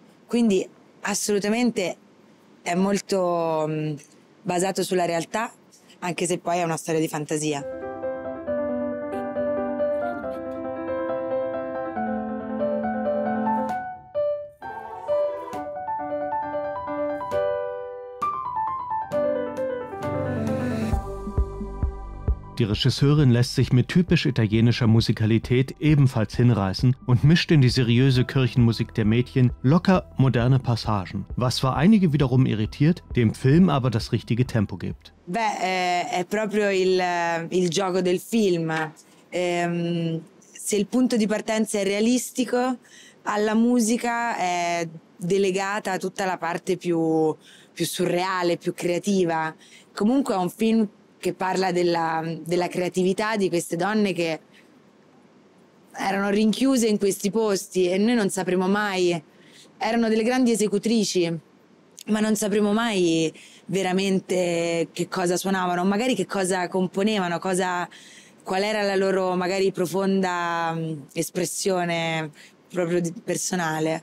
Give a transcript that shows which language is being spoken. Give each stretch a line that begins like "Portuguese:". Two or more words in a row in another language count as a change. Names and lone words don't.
Italian: Quindi assolutamente è molto basato sulla realtà, anche se poi è una storia di fantasia.
German: Die Regisseurin lässt sich mit typisch italienischer Musikalität ebenfalls hinreißen und mischt in die seriöse Kirchenmusik der Mädchen locker moderne Passagen, was zwar einige wiederum irritiert, dem Film aber das richtige Tempo gibt.
Italian: È proprio il gioco del film. Se il punto di partenza è realistico, alla musica è delegata tutta la parte più surreale, più creativa. Comunque è un film che parla della creatività di queste donne che erano rinchiuse in questi posti, e noi non sapremo mai, erano delle grandi esecutrici, ma non sapremo mai veramente che cosa suonavano, magari che cosa componevano, qual era la loro magari profonda espressione proprio personale.